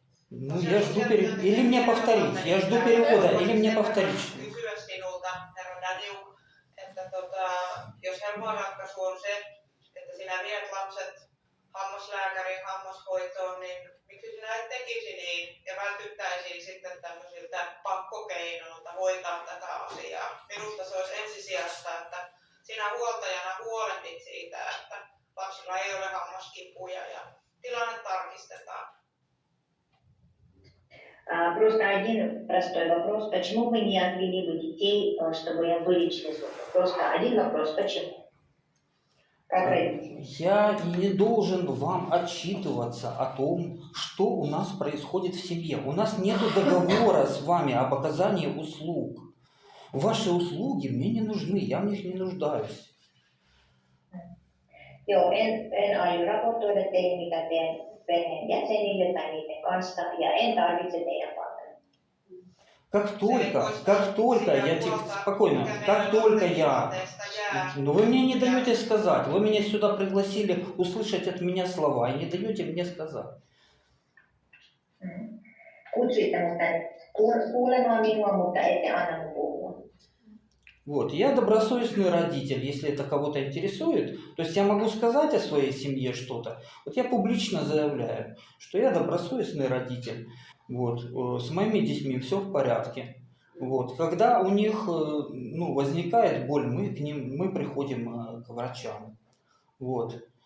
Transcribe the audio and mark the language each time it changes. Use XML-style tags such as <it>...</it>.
<ru>Ну, я жду или мне повторить. Я жду перевода, или мне повторить.</ru> <fi>Kysyä sinulta, herra Daniuk, että jos helppo ratkaisu on se, että sinä viet lapset hammaslääkärin hammashoitoon, niin miksi sinä et tekisi niin ja vältyttäisiin sitten tämmöisiltä pakkokeinoilta hoitaa tätä asiaa. Minusta se olisi ensisijaista, että sinä huoltajana huolehdit siitä, että lapsilla ei ole hammaskipuja ja tilanne tarkistetaan.</fi> <ru>Просто один простой вопрос. Почему вы не отвели бы детей, чтобы им вылечили зубы? Просто один вопрос. Почему? Как родители? Я не должен вам отчитываться о том, что у нас происходит в семье. У нас нет договора с вами об оказании услуг. Ваши услуги мне не нужны, я в них не нуждаюсь.</ru> <fi>Joo, en aio raportoida teille, mitä teen perheen jäsenille tai niiden kanssa, ja en tarvitse teidän palvelua.</fi> <ru>Как только я, спокойно, как только я, но вы мне не даете сказать, вы меня сюда пригласили услышать от меня слова и не даете мне сказать.</ru> <fi>Kutsuitte mut tänne kuulemaan minua, mutta ette anna mun puhua.</fi> <ru>Вот, я добросовестный родитель, если это кого-то интересует. То есть я могу сказать о своей семье что-то. Вот я публично заявляю, что я добросовестный родитель. Вот, с моими детьми все в порядке. Вот, когда у них возникает боль, мы приходим к врачам. Вот.</ru>